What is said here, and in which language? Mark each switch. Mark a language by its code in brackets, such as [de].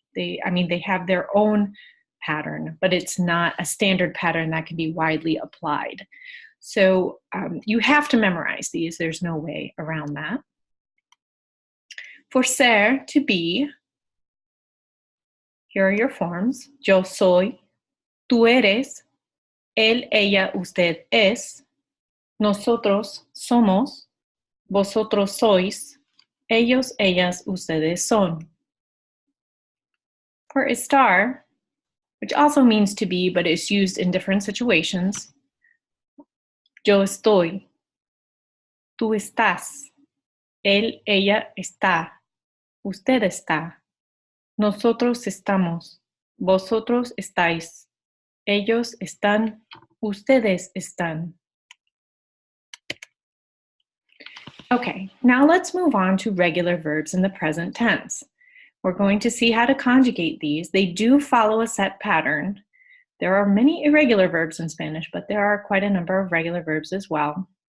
[en] They have their own pattern, but it's not a standard pattern that can be widely applied. So you have to memorize these. There's no way around that. For ser, to be, here are your forms. [es] Yo soy, tú eres, él, ella, usted es, nosotros somos, vosotros sois, ellos, ellas, ustedes son. [en] For estar, which also means to be, but is used in different situations. [es] Yo estoy, tú estás, él, ella está, usted está, nosotros estamos, vosotros estáis, ellos están, ustedes están. [en] Okay, now let's move on to regular verbs in the present tense. We're going to see how to conjugate these. They do follow a set pattern. There are many irregular verbs in Spanish, but there are quite a number of regular verbs as well.